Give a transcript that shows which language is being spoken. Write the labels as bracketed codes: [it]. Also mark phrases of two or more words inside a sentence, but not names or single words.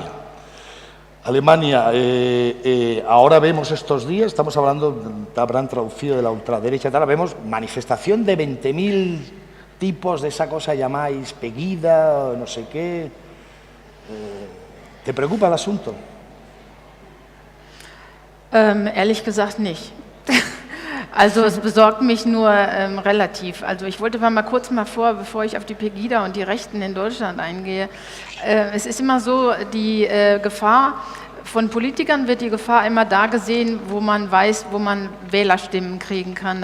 [es] Alemania, ahora vemos estos días, estamos hablando, habrán traducido de la ultraderecha, ahora vemos manifestación de 20.000 tipos de esa cosa llamáis Pegida, no sé qué. ¿Te preocupa el asunto? [de] Ehrlich gesagt nicht. Also es besorgt mich nur relativ. Also ich wollte mal kurz bevor ich auf die Pegida und die Rechten in Deutschland eingehe, es ist immer so, die Gefahr, von Politikern wird die Gefahr immer da gesehen, wo man weiß, wo man Wählerstimmen kriegen kann.